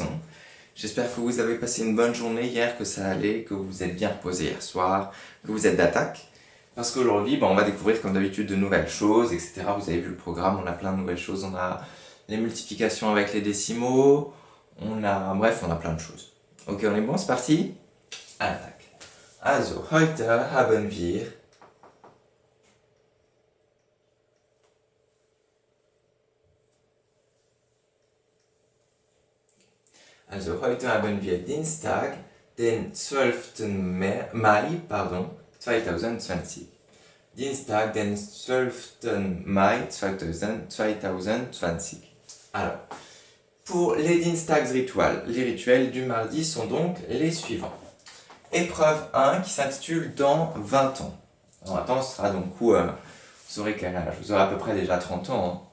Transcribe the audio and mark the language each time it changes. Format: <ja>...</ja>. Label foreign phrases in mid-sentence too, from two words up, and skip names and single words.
<fr>J'espère que vous avez passé une bonne journée hier, que ça allait, que vous vous êtes bien reposé hier soir, que vous êtes d'attaque. Parce qu'aujourd'hui, on va découvrir comme d'habitude de nouvelles choses, etc. Vous avez vu le programme, on a plein de nouvelles choses, on a les multiplications avec les décimaux, bref, on a plein de choses. Ok, on est bon, c'est parti? À l'attaque.</fr> <de>Also, heute haben wir Dienstag, den 12. Mai 2020. Dienstag, den 12. Mai 2020.</de> <fr>Alors, pour les Dienstags rituels, les rituels du mardi sont donc les suivants. Épreuve 1 qui s'intitule Dans 20 ans. Alors attends, ce sera donc vous saurez quel âge, vous aurez à peu près déjà 30 ans.</fr>